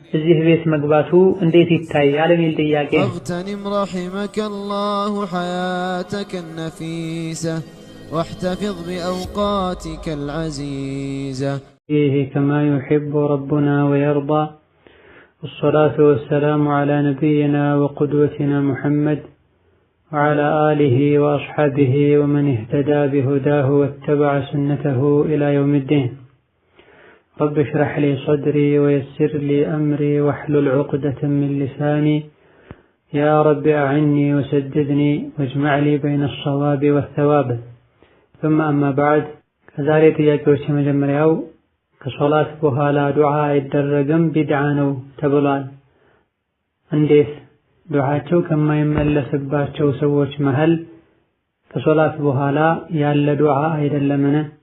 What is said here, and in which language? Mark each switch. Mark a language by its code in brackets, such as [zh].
[am] እዚህ ቤት መግባቱ እንዴት ይታያል የሚል ጥያቄ። [ar] اغتنم رحمك الله حياتك النفيسة واحتفظ بأوقاتك العزيزة فيه كما يحب ربنا ويرضى. والصلاة والسلام على نبينا وقدوتنا محمد وعلى آله وأصحابه ومن اهتدى بهداه واتبع سنته إلى يوم الدين. رب اشرح لي صدري ويسر لي أمري واحلل عقدة من لساني يا رب أعني وسددني واجمع لي بين الصواب والثواب. ثم أما بعد كذلك يجوز مجمرياو [am] ከሶላት በኋላ ዱዓ አይደረግም ቢድዓ ነው ተብሏል። እንዴት ዱዓቸው ከማይመለስባቸው ሰዎች መሃል ከሶላት በኋላ ያለ ዱዓ አይደለምን?